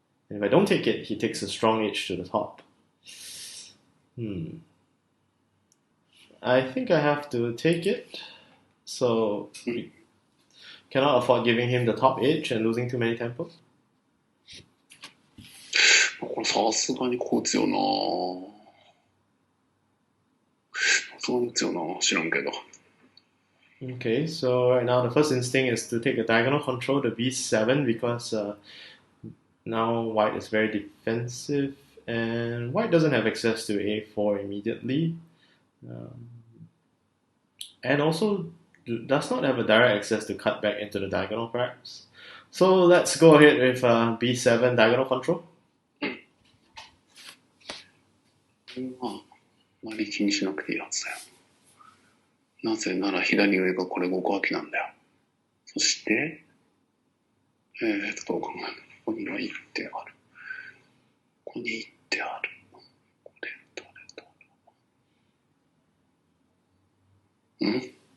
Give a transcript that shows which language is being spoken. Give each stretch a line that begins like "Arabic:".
English: And if I don't take it, he takes a strong edge to the top. I think I have to take it. So we cannot afford giving him the top edge and losing too many tempo.
Japanese: これさすがにこう打つよな。さすがに打つよな。知らんけど。
English: Okay, so right now the first instinct is to take a diagonal control to B7 because now white is very defensive and white doesn't have access to A4 immediately. And also does not have a direct access to cut back into the diagonal perhaps. So let's go ahead with B7 diagonal control.
Japanese: まあ、あまり気にしなくていいはずだよ。なぜなら左上がこれ5個空きなんだよ。そして、どう考えるの？ここには1手ある。ここに1手ある。これ誰だろう。